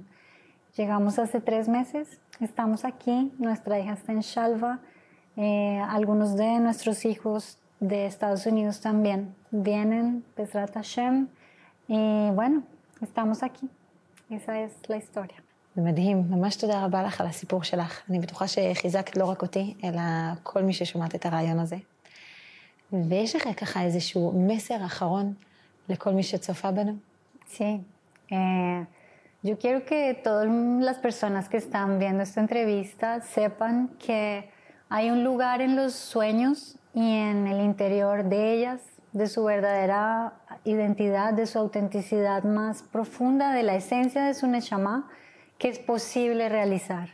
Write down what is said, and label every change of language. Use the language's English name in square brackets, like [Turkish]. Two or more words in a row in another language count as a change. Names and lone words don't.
[Spanish] Llegamos hace 3 meses, estamos aquí, nuestra hija está en Shalva, algunos de nuestros hijos de Estados Unidos también vienen, [Hebrew] בעזרת השם, [Spanish] y bueno, estamos aquí. esa es la historia. [Hebrew] זה מדהים, ממש תודה רבה לך על הסיפור שלך. אני בטוחה שחיזקת לא רק אותי, אלא כל מי ששומעת את הרעיון הזה. ויש לך ככה איזשהו מסר אחרון לכל מי שצופה בנו? [Spanish] Sí. Yo quiero que todas las personas que están viendo esta entrevista sepan que hay un lugar en los sueños y en el interior de ellas, de su verdadera identidad, de su autenticidad más profunda, de la esencia de su neshama, que es posible realizar.